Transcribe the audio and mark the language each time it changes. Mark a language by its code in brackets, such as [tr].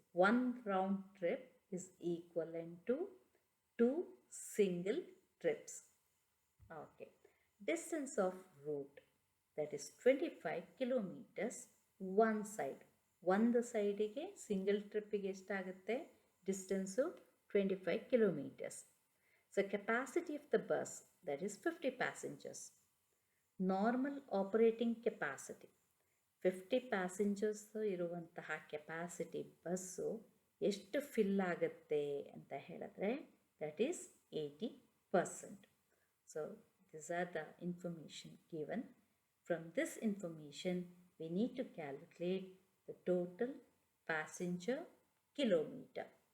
[en] 1 round trip is equivalent to 2 single trips. Okay. Distance of route, that is 25 kilometers one side. [kn] ಒಂದು ಸೈಡಿಗೆ single ಟ್ರಿಪ್ಪಿಗೆ ಎಷ್ಟಾಗುತ್ತೆ distance? [en] 25 kilometers. So capacity of the bus, that is 50 passengers. Normal operating capacity, 50 passengers [kn] ಇರುವಂತಹ capacity bus ಎಷ್ಟು fill ಆಗುತ್ತೆ ಅಂತ ಹೇಳಿದ್ರೆ [en] That is 80%. So these are the information given. From this information we need to calculate the total passenger kilometer.